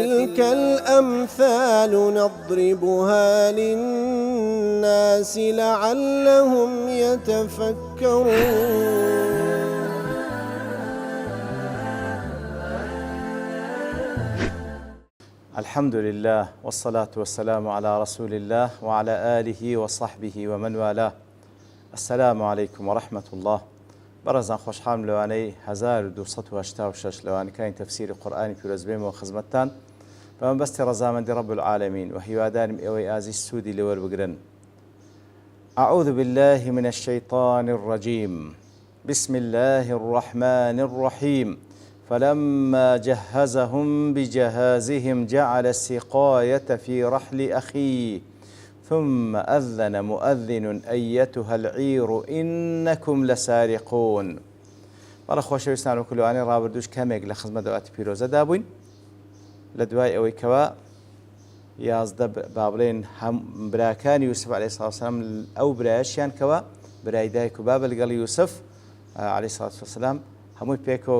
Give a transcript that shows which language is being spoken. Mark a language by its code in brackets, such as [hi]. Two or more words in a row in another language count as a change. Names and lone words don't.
[ar] وتلك الأمثال نضربها للناس لعلهم يتفكرون. الحمد لله والصلاة والسلام على رسول الله وعلى آله وصحبه ومن والاه. السلام عليكم ورحمة الله. [ckb] برزان خوشحال لوانەی 1286 لەوانەکانی تەفسیری قورئانی پیرۆزبێمەوە خزمەتتان بە مەبەستی ڕەزامەندی [ar] رب العالمین [ckb] و هیوادارم ئێوەی ئازیز سوودی لێوەربگرن. [ar] أعوذ بالله من الشيطان الرجيم. بسم الله الرحمن الرحيم. فلما جهزهم بجهازهم جعل السقاية في رحل أخيه ثم أذن مؤذن أيتها العير إنكم لسارقون. [ckb] بەڵە خۆشەویستان و کولوانی ڕابردووش کەمێک لە خزمەت دەواتی پیرۆزەدا بووین لە دوای ئەوەی کەوا یازدە با بڵێن براکانی یوسف عەلەیهی [ar] سڵاتو وەسەلام [ckb] ئەو برایەشیان کەوا برای دایک و بابە لەگەڵ یوسف [ar] عەلەیهی سڵاتو وەسەلام [ckb] هەمووی پێکەوە